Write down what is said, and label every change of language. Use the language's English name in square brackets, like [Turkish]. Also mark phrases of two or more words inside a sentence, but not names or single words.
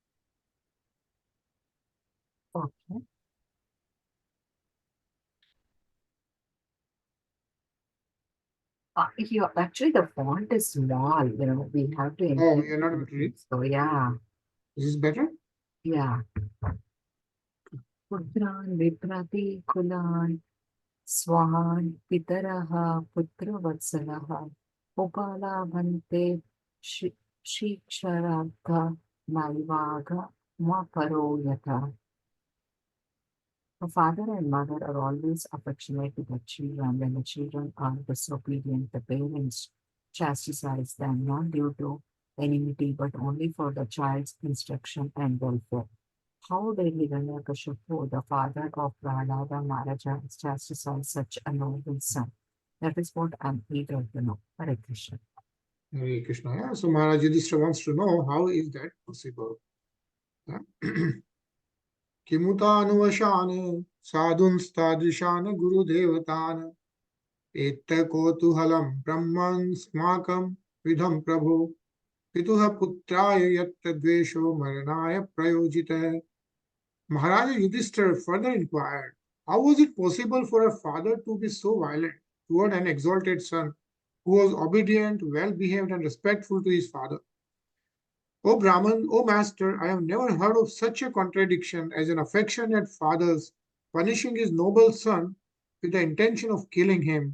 [English] Okay. Actually, the font is small. We have to. Oh, you're not able to read? So yeah. Is this better? Yeah. [Sanskrit] Putran viprati kulan swan pitaraha putravatsalah upala bhante shiksharadha naivaga maparoyata. [English] The father and mother are always affectionate to their children. When the children are disobedient, the parents chastise them not due to enmity but only for the child's instruction and welfare. How did Hiraṇyakaśipu, the father of Prahlāda Mahārāja, chastise such a noble son? That is what I'm eager to know. Hare Krishna. Hare Krishna. Yeah. So Mahārāja Yudhishthira wants to know how is that possible. Yeah. [Sanskrit] Kimutānuvasāne sadhunstādrisāne gurudevatāne etta kotuhalam brahman smakam vidham prabhu pituha putraya yatta dvesho maranaya prayojita. [English] Mahārāja Yudhishthira further inquired, how was it possible for a father to be so violent toward an exalted son who was obedient, well-behaved and respectful to his father? O Brahman, O Master, I have never heard of such a contradiction as an affectionate father's punishing his noble son with the intention of killing him.